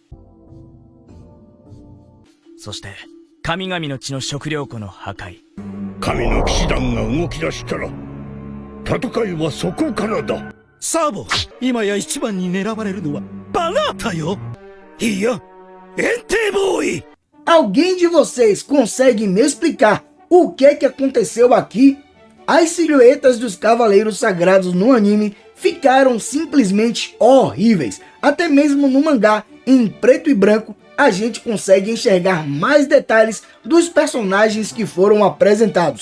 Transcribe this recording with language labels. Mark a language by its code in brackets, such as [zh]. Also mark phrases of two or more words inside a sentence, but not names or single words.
[ja] そして神々の血の食料庫の破壊。神の騎士団が動き出したら戦いはそこからだ。サボ、今や一番に狙われるのはバナータよ。いや、エンテボーイ。 [pt] Alguém de vocês consegue me explicar o que é que aconteceu aqui? As silhuetas dos Cavaleiros Sagrados no anime ficaram simplesmente horríveis. Até mesmo no mangá, em preto e branco, a gente consegue enxergar mais detalhes dos personagens que foram apresentados.